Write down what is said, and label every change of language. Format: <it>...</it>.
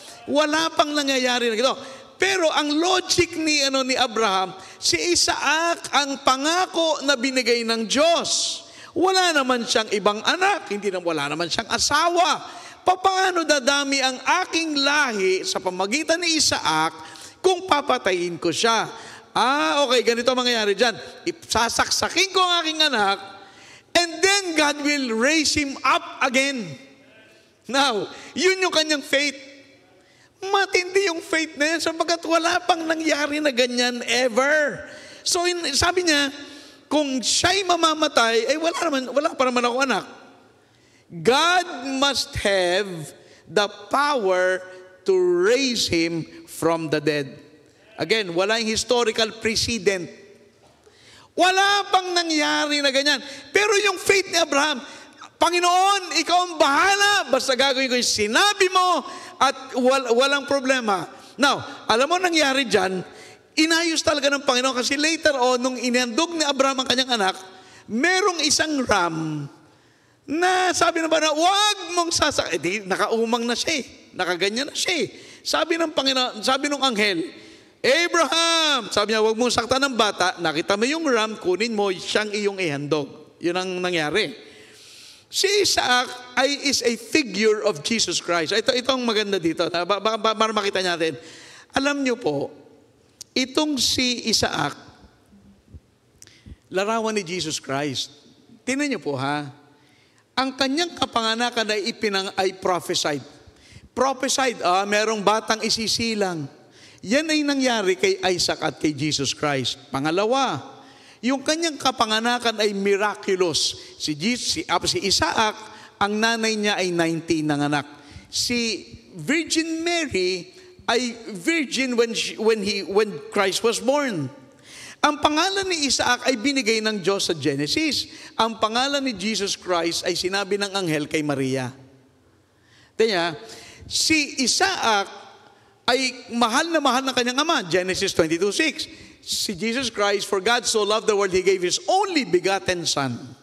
<tl>Wala pang nangyayari na ito. Pero ang logic ni Abraham, si Isaac ang pangako na binigay ng Diyos. Wala naman siyang ibang anak, wala naman siyang asawa. Paano dadami ang aking lahi sa pamagitan ni Isaac kung papatayin ko siya? Okay, ganito mangyayari dyan. Sasaksakin ko ang aking anak,</tl> <en>and then God will raise him up again.</en> <tl>Now, yun yung kanyang faith. Matindi yung faith na yan sapagkat wala pang nangyari na ganyan ever. So sabi niya, kung siya'y mamamatay, wala pa naman ako anak.</tl> <en>God must have the power to raise him from the dead.</en> <tl>Again, wala yung historical precedent. Wala pang nangyari na ganyan. Pero yung faith ni Abraham, Panginoon, ikaw ang bahala. Basta gagawin ko yung sinabi mo at walang problema. Now, alam mo nangyari dyan, inayos talaga ng Panginoon kasi later on, nung inandog ni Abraham ang kanyang anak, merong isang ram na sabi na ba na, wag mong sasak. Nakaumang na siya nakaganyan na siya Sabi ng Panginoon, sabi ng anghel, Abraham, sabi niya, wag mong saktan ng bata, nakita mo yung ram, kunin mo, siyang iyong ihandog. Yun ang nangyari.</tl> <en>Si Isaac is a figure of Jesus Christ.</en> <tl>Ito ang maganda dito. Para makita natin. Alam niyo po, itong si Isaac, larawan ni Jesus Christ. Tingnan niyo po ha. Ang kanyang kapanganakan ay prophesied. Prophesied, merong batang isisilang. Yan ay nangyari kay Isaac at kay Jesus Christ. Pangalawa, yung kanyang kapanganakan ay miraculous. Si Isaac, ang nanay niya ay 19 nanganak.</tl> <en>Si Virgin Mary ay virgin when Christ was born.</en> <tl>Ang pangalan ni Isaac ay binigay ng Diyos sa Genesis. Ang pangalan ni Jesus Christ ay sinabi ng anghel kay Maria. Kaya, si Isaac ay mahal na mahal ng kanyang ama. Genesis 22:6.</tl> <en>Si Jesus Christ, for God so loved the world, He gave His only begotten Son.</en>